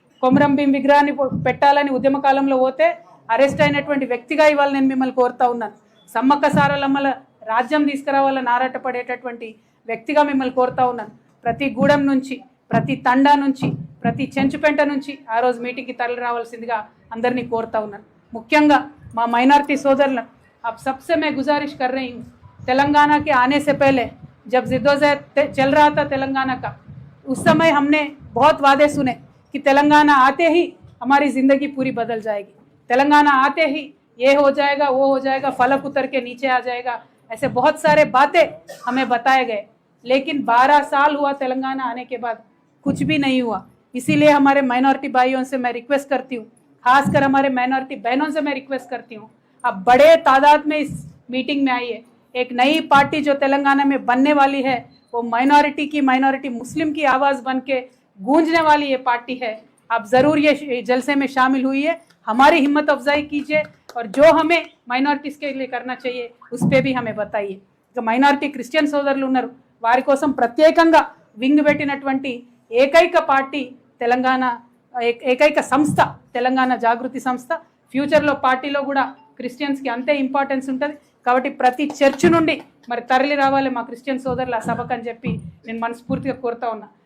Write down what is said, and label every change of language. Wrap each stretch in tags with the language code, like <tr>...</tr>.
<te>కొమరం భీం విగ్రహాన్ని పెట్టాలని ఉద్యమ కాలంలో పోతే అరెస్ట్ అయినటువంటి వ్యక్తిగా ఇవాళ నేను మిమ్మల్ని కోరుతా ఉన్నాను. సమ్మక్క సారలమ్మల రాజ్యం తీసుకురావాలని ఆరాటపడేటటువంటి వ్యక్తిగా మిమ్మల్ని కోరుతా ఉన్నాను. ప్రతి గూడెం నుంచి, ప్రతి తండా నుంచి, ప్రతి చెంచుపెంట నుంచి ఆ రోజు మీటింగ్కి తరలి రావాల్సిందిగా అందరినీ కోరుతా ఉన్నాను. ముఖ్యంగా మా మైనారిటీ</te> <hi>सोदरలను अब सबसे मैं गुजारिश कर रही हूँ, तेलंगाना के आने से पहले जब जिद्दोजहद चल रहा था तेलंगाना का, उस समय हमने बहुत वादे सुने कि तेलंगाना आते ही हमारी ज़िंदगी पूरी बदल जाएगी, तेलंगाना आते ही ये हो जाएगा, वो हो जाएगा, फलक उतर के नीचे आ जाएगा, ऐसे बहुत सारे बातें हमें बताए गए. लेकिन 12 साल हुआ तेलंगाना आने के बाद, कुछ भी नहीं हुआ. इसीलिए हमारे माइनॉरिटी भाइयों से मैं रिक्वेस्ट करती हूँ, खासकर हमारे माइनॉरिटी बहनों से मैं रिक्वेस्ट करती हूँ, अब बड़े तादाद में इस मीटिंग में आइए. एक नई पार्टी जो तेलंगाना में बनने वाली है, वो माइनॉरिटी मुस्लिम की आवाज़ बन के गूंजने वाली ये पार्टी है. आप ज़रूर ये जलसे में शामिल हुई है, हमारी हिम्मत अफजाई कीजिए और जो हमें माइनॉरिटीज़ के लिए करना चाहिए उस पर भी हमें बताइए.</hi> <te>ఇక మైనారిటీ క్రిస్టియన్ సోదరులు ఉన్నారు, వారి కోసం ప్రత్యేకంగా వింగ్ పెట్టినటువంటి ఏకైక పార్టీ తెలంగాణ, ఏకైక సంస్థ తెలంగాణ జాగృతి సంస్థ. ఫ్యూచర్లో పార్టీలో కూడా క్రిస్టియన్స్కి అంతే ఇంపార్టెన్స్ ఉంటుంది. కాబట్టి ప్రతి చర్చ్ నుండి మరి తరలి రావాలి మా క్రిస్టియన్ సోదరులు ఆ సభకు అని చెప్పి నేను మనస్ఫూర్తిగా కోరుతా ఉన్నా.</te>